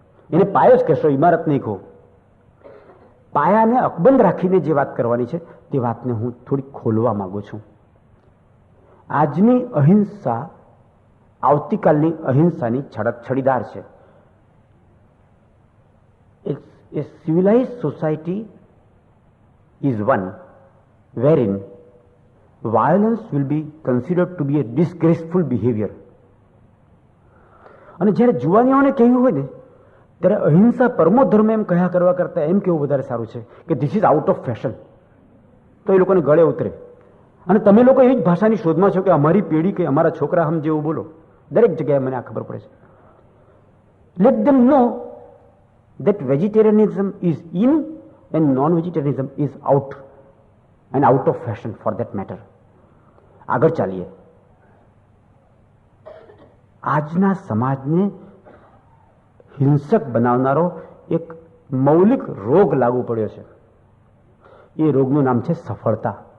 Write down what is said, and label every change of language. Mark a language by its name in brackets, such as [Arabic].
[Gujarati] એને પાયો જ કહેશો, ઇમારત નહીં કહો. પાયાને અકબંધ રાખીને જે વાત કરવાની છે તે વાતને હું થોડી ખોલવા માંગુ છું. આજની અહિંસા આવતીકાલની અહિંસાની છડીદાર છે. [English] A civilized society is one wherein violence will be considered to be a disgraceful behavior. [Gujarati] અને જ્યારે જુવાનીઓને કહ્યું હોય ને ત્યારે અહિંસા પરમો ધર્મ એમ કહ્યા કરવા કરતા એમ કેવું વધારે સારું છે કે [English] this is out of fashion, [Gujarati] તો એ લોકોને ગળે ઉતરે. અને તમે લોકો એવી જ ભાષાની શોધમાં છો કે અમારી પેઢી કે અમારા છોકરા હમ જેવું બોલો. દરેક જગ્યાએ મને આ ખબર પડે છે. [English] Let them know that vegetarianism is in and non-vegetarianism is out and out of fashion for that matter. [Gujarati] આગળ ચાલીએ. આજના સમાજને હિંસક બનાવનારો એક મૌલિક રોગ લાગુ પડ્યો છે. એ રોગનું નામ છે સફળતા.